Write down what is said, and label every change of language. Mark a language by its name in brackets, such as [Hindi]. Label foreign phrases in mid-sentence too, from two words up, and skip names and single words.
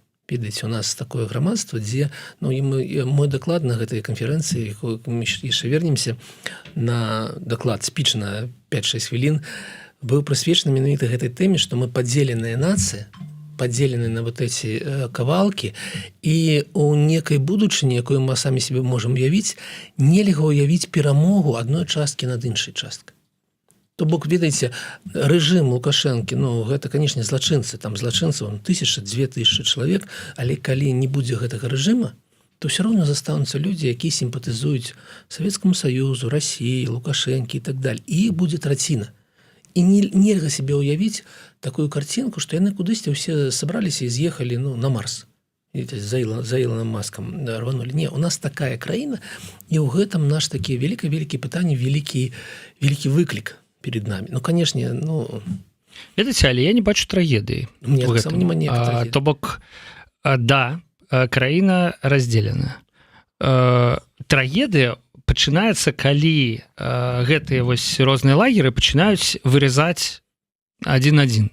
[Belarusian] Ведаеце, у нас такое грамадства, дзе, мы даклад на гэтай канферэнцыі, мы яшчэ вернемся на даклад, спіч на 5-6 хвілін, быў прысвечаны менавіта гэтай тэме, што мы падзеленая нацыя, падзелены на [Russian] вот эти [Belarusian] кавалкі, і у некай будучыні, якую мы самі себе можам уявіць, нельга ўявіць перамогу адной часткі над іншай часткай. То бок, ведаеце, рэжым Лукашэнкі, ну, гэта, канешне, злачынцы, там злачынцаў 1000-2000 чалавек, але калі не будзе гэтага рэжыма, [Russian] то все равно [Belarusian] застануцца людзі, якія сімпатызуюць Савецкаму Саюзу, Расіі, Лукашэнкі і так далее. І іх будзе траціна. І нельга себе ўявіць такую картинку, што яны кудысьці ўсе сабраліся і з'ехалі, ну, на Марс. [Russian] За Илоном Маском рванули. [Belarusian] Не, у нас такая краіна, і ў гэтым наш такі вялікі пытанне, вялікі выклік [Russian] перед нами. Ну, конечно, ну... [Belarusian] Ведаеце, але я не бачу трагедыі. Мне таксама няма ніякай трагедыі. То бок, да, краіна разделена. Трагедыя пачынаецца, калі гэтыя вось розныя лагеры пачынаюць вырезаць адзін-адзін.